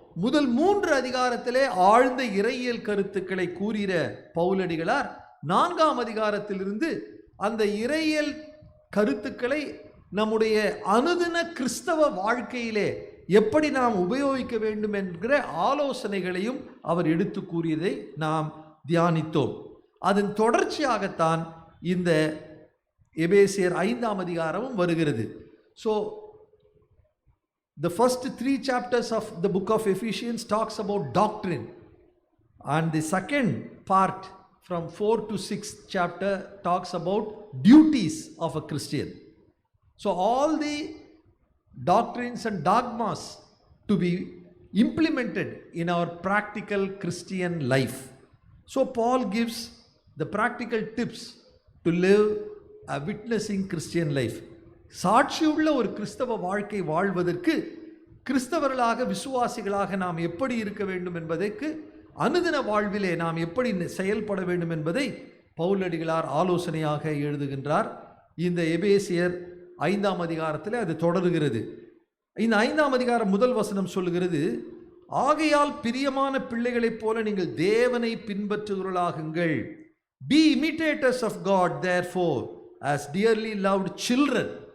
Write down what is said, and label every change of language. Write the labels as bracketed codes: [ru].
[ta] முதல் 3 அதிகாரத்திலே ஆழ்ந்த இறையியல் கருத்துக்களை கூறிய பவுலடிகளார் 4ஆம் அதிகாரத்திலிருந்து அந்த இறையியல் கருத்துக்களை நம்முடைய அனுதின கிறிஸ்தவ வாழ்க்கையிலே எப்படி நாம் உபயோகிக்க வேண்டும் என்கிற ஆலோசனைகளையும் அவர் எடுத்து கூறியதை நாம் தியானித்தோம். அதன் தொடர்ச்சியாகத்தான் இந்த எபேசியர் 5ஆம் அதிகாரமும் வருகிறது. [en] So the first 3 chapters of the book of Ephesians talks about doctrine, and the second part from 4 to 6 chapter talks about duties of a Christian. So all the doctrines and dogmas to be implemented in our practical Christian life. So Paul gives the practical tips to live a witnessing Christian life. [ta] சாட்சியுள்ள ஒரு கிறிஸ்தவ வாழ்க்கை வாழ்வதற்கு கிறிஸ்தவர்களாக விசுவாசிகளாக நாம் எப்படி இருக்க வேண்டும் என்பதற்கு அனுதின வாழ்விலே நாம் எப்படி செயல்பட வேண்டும் என்பதை பவுலடிகளார் ஆலோசனையாக எழுதுகின்றார். இந்த எபேசியர் 5ஆம் அதிகாரத்தில் அது தொடர்கிறது. இந்த 5ஆம் அதிகாரம் முதல் வசனம் சொல்லுகிறது, ஆகையால் பிரியமான பிள்ளைகளைப் போல நீங்கள் தேவனை பின்பற்றுகிறவர்களாகுங்கள். [en] Be imitators of God therefore as dearly loved children.